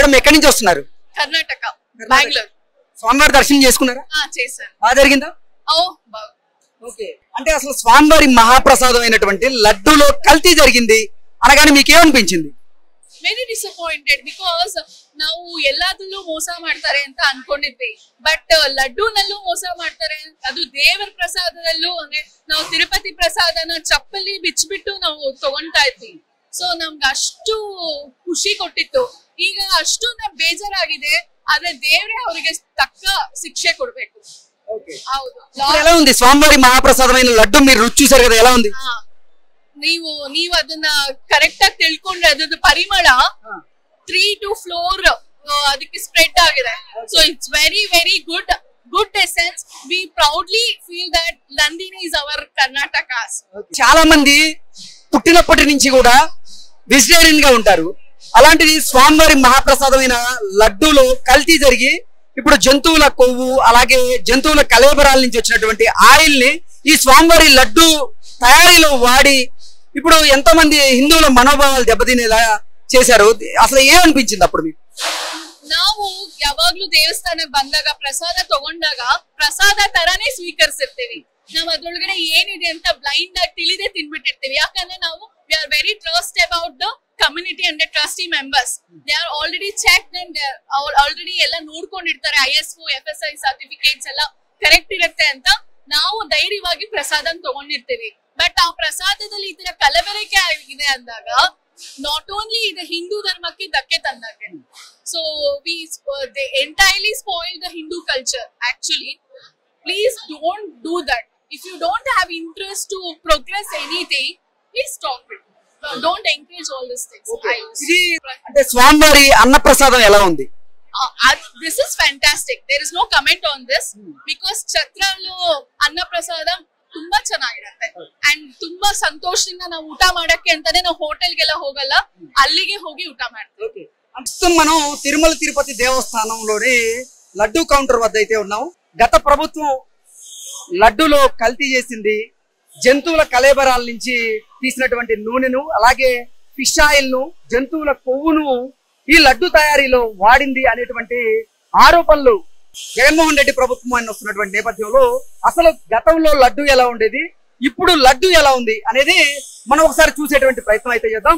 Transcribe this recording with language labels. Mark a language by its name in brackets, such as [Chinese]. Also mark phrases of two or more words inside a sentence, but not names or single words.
[Telugu] మేడం ఎక్కడి నుంచి వస్తున్నారు? కర్ణాటక, బెంగళూరు. స్వామివారి దర్శనం చేసుకున్నారా? చేశాను. బాగా జరిగిందా? ఓకే. అంటే అసలు స్వామివారి మహాప్రసాదం అయినటువంటి లడ్డూలో కల్తీ జరిగింది అనగానే మీకేమనిపించింది? [English] very disappointed [Kannada] ಬಿಕಾಸ್ ನಾವು ಎಲ್ಲದರಲ್ಲೂ ಮೋಸ ಮಾಡ್ತಾರೆ ಅಂತ ಅನ್ಕೊಂಡಿದ್ವಿ. ಬಟ್ ಲಡ್ಡೂನಲ್ಲೂ ಮೋಸ ಮಾಡ್ತಾರೆ. ಅದು ದೇವರ ಪ್ರಸಾದದಲ್ಲೂ ಅಂದ್ರೆ ನಾವು ತಿರುಪತಿ ಪ್ರಸಾದನ ಚಪ್ಪಲಿ ಬಿಚ್ಚಿಬಿಟ್ಟು ನಾವು ತಗೊಂತಾ ಇದ್ವಿ. ಸೊ ನಮ್ಗೆ ಅಷ್ಟು ಖುಷಿ ಕೊಟ್ಟಿತ್ತು. ಈಗ ಅಷ್ಟು ಬೇಜಾರಾಗಿದೆ. ಆದ್ರೆ ದೇವ್ರೆ ಅವರಿಗೆ ತಕ್ಕ ಶಿಕ್ಷೆ ಕೊಡ್ಬೇಕು. ಹೌದು. [Telugu] ఎలా ఉంది స్వామివారి మహాప్రసాదమైన లడ్డు? మీరు రుచి చూసారు కదా, ఎలా ఉంది? [Kannada] ನೀವು ಅದನ್ನ ಕರೆಕ್ಟ್ ಆಗಿ ತಿಳ್ಕೊಂಡ್ರೆ ಅದ್ರದ್ದು ಪರಿಮಳ 3 to 4 ಅದಕ್ಕೆ ಸ್ಪ್ರೆಡ್ ಆಗಿದೆ. [English] So it's very very good essence. We proudly feel that Nandini is our Karnataka's. [Telugu] చాలా మంది పుట్టినప్పటి నుంచి కూడా వెజిటేరియన్ గా ఉంటారు. అలాంటిది స్వామివారి మహాప్రసాదమైన లడ్డూలో కల్తీ జరిగి ఇప్పుడు జంతువుల కొవ్వు అలాగే జంతువుల కలేబరాల నుంచి వచ్చినటువంటి ఆయిల్ ని ఈ స్వామివారి లడ్డు తయారీలో వాడి ఇప్పుడు ఎంతో మంది హిందువుల మనోభావాలు దెబ్బతినేలా చేశారు. అసలు ఏమనిపించింది అప్పుడు మీకు? [Kannada] ನಾವು ಯಾವಾಗ್ಲೂ ದೇವಸ್ಥಾನಕ್ಕೆ ಬಂದಾಗ ಪ್ರಸಾದ ತಗೊಂಡಾಗ ಪ್ರಸಾದ ತರಾನೇ ಸ್ವೀಕರಿಸಿರ್ತೀವಿ. ನಾವ್ ಅದ್ರೊಳಗಡೆ ಏನಿದೆ ಅಂತ ಬ್ಲೈಂಡ್ ಆಗಿ ತಿಳಿದೇ ತಿನ್ಬಿಟ್ಟಿರ್ತೀವಿ. ಯಾಕಂದ್ರೆ ನಾವು [English] we are very trust about the community and trustee members. They are already checked and already [Kannada] ಎಲ್ಲ ನೋಡ್ಕೊಂಡಿರ್ತಾರೆ. ISO FSI ಸರ್ಟಿಫಿಕೇಟ್ಸ್ ಎಲ್ಲ ಕರೆಕ್ಟ್ ಇರುತ್ತೆ ಅಂತ ನಾವು ಧೈರ್ಯವಾಗಿ ಪ್ರಸಾದನ ತಗೊಂಡಿರ್ತೀವಿ. ಬಟ್ ಆ ಪ್ರಸಾದದಲ್ಲಿ ಈ ತರ ಕಲಬೆರಕೆ ಆಗಿದೆ ಅಂದಾಗ [English] not only [Kannada] ಇದು ಹಿಂದೂ ಧರ್ಮಕ್ಕೆ ಧಕ್ಕೆ ತಂದಾಗೆ. [English] So we they entirely spoil the Hindu culture. Actually please don't do that. If you don't have interest to progress anything, please stop it. Don't encourage all these things. [Telugu] అంటే స్వామివారి అన్నప్రసాదం ఎలా ఉంది? [English] This is fantastic. There is no comment on this because [Kannada] ಛತ್ರలో ಅನ್ನಪ್ರಸಾದ ತುಂಬಾ ಚೆನ್ನಾಗಿರುತ್ತೆ ಅಂಡ್ ತುಂಬಾ ಸಂತೋಷದಿಂದ ನಾವು ಊಟ ಮಾಡಕ್ಕೆ ಅಂತಾನೆ ನಾವು ಹೋಟೆಲ್ಗೆಲ್ಲ ಹೋಗಲ್ಲ, ಅಲ್ಲಿಗೆ ಹೋಗಿ ಊಟ ಮಾಡ್ತೀವಿ. [Telugu] ప్రస్తుతం మనం తిరుమల తిరుపతి దేవస్థానంలోని లడ్డూ కౌంటర్ వద్ద అయితే ఉన్నాం. గత ప్రభుత్వం లడ్డూలో కల్తీ చేసింది. జంతువుల కలేబరాల నుంచి తీసినటువంటి నూనెను అలాగే ఫిష్ ఆయిల్ ను జంతువుల కొవ్వును ఈ లడ్డు తయారీలో వాడింది అనేటువంటి ఆరోపణలు జగన్మోహన్ రెడ్డి ప్రభుత్వం అని వస్తున్నటువంటి నేపథ్యంలో అసలు గతంలో లడ్డు ఎలా ఉండేది, ఇప్పుడు లడ్డు ఎలా ఉంది అనేది మనం ఒకసారి చూసేటువంటి ప్రయత్నం అయితే చేద్దాం.